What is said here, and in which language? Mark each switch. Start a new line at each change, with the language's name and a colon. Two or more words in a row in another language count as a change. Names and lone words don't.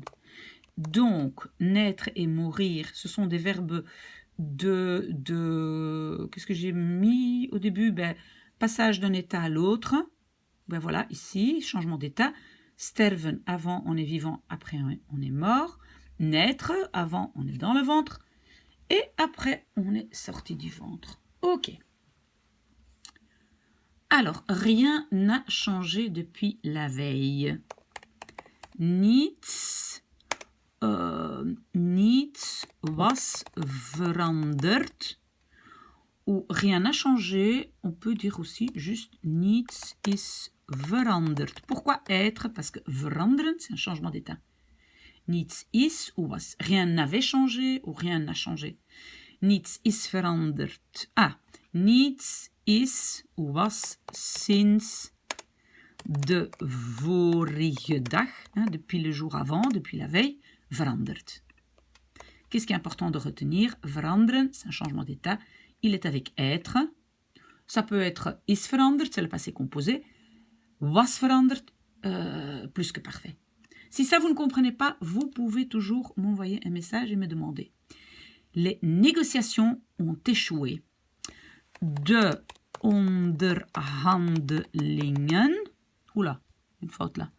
French: Donc, naître et mourir, ce sont des verbes de qu'est-ce que j'ai mis au début? Ben, passage d'un état à l'autre. Ben voilà, ici, changement d'état. Sterven, avant on est vivant, après on est mort. Naître, avant on est dans le ventre. Et après on est sorti du ventre. Ok. Alors, rien n'a changé depuis la veille.
Dutch: Niets was veranderd.
French: Ou rien n'a changé, on peut dire aussi juste
Dutch: niets is veranderd.
French: Pourquoi être? Parce que veranderen, c'est un changement d'état.
Dutch: Niets is ou was.
French: Rien n'avait changé ou rien n'a changé.
Dutch: Niets is veranderd. Ah, niets is ou was sinds de vorige dag,
French: hein, depuis le jour avant, depuis la veille, veranderd. Qu'est-ce qui est important de retenir? Veranderen, c'est un changement d'état. Il est avec être. Ça peut être
Dutch: is veranderd,
French: c'est le passé composé.
Dutch: Was veranderd,
French: plus que parfait. Si ça vous ne comprenez pas, vous pouvez toujours m'envoyer un message et me demander. Les négociations ont échoué.
Dutch: De onderhandelingen.
French: Oula, une faute là.